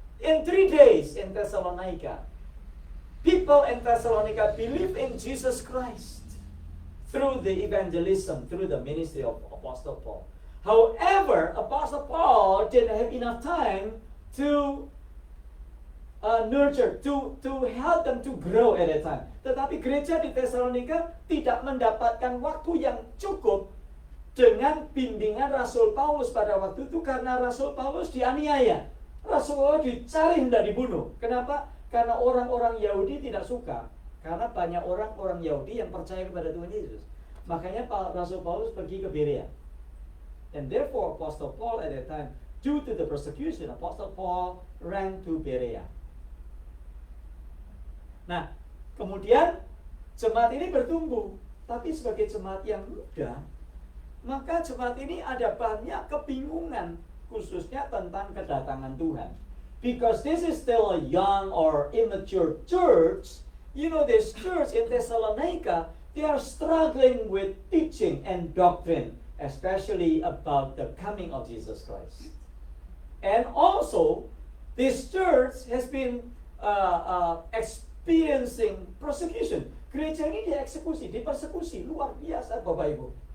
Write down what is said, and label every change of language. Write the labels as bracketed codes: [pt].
[en] In 3 days in Thessalonica, people in Thessalonica believe in Jesus Christ through the evangelism, through the ministry of Apostle Paul. However, Apostle Paul didn't have enough time to nurture, to help them to grow at a time. [id] Tetapi gereja di Thessalonica tidak mendapatkan waktu yang cukup dengan bimbingan Rasul Paulus pada waktu itu, karena Rasul Paulus dianiaya. Rasul Paulus dicari hendak dibunuh. Kenapa? Karena orang-orang Yahudi tidak suka. Karena banyak orang-orang Yahudi yang percaya kepada Tuhan Yesus. Makanya Rasul Paulus pergi ke Berea. [en] And therefore Apostle Paul at that time, due to the persecution, Apostle Paul ran to Berea. [id] Nah, kemudian jemaat ini bertumbuh. Tapi sebagai jemaat yang muda, maka jemaat ini ada banyak kebingungan, khususnya tentang kedatangan Tuhan. [en] Because this is still a young or immature church. You know, this church in Thessalonica, they are struggling with teaching and doctrine, especially about the coming of Jesus Christ. And also, this church has been experiencing persecution. [id] Gereja ini dieksekusi, dipersekusi, luar biasa Bapak Ibu.